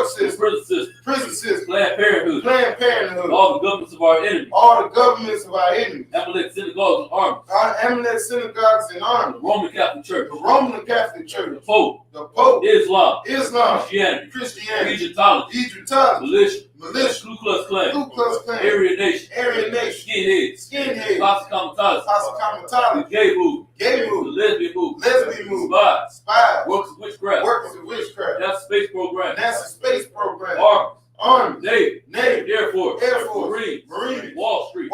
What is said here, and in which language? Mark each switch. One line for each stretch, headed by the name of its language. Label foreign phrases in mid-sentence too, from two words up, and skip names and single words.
English: The system. prison system. Prison system. Planned Parenthood. Planned Parenthood. All the governments of our enemies. All the governments of our enemies. Amalek synagogues and armies. Our eminent synagogues and The armies. Roman Catholic Church. The Roman Catholic The Church. Pope. The Pope. Islam. Islam. Christianity. Christianity. Egyptology. Egyptology. Militia. Militia. Ku Klux Klan. Ku Klux Klan. Aryan Nation. Aryan Nation. Skinheads. Skinheads. Posse Comitatus. Posse The Comitatus. gay movement. Gay The movement. lesbian movement. Lesbian movement. Spies. Spies. Works of witchcraft. Workers of witchcraft. NASA space program. NASA space program. Armies. Army. Navy. Air Force. Air Force. Marines. Wall Street.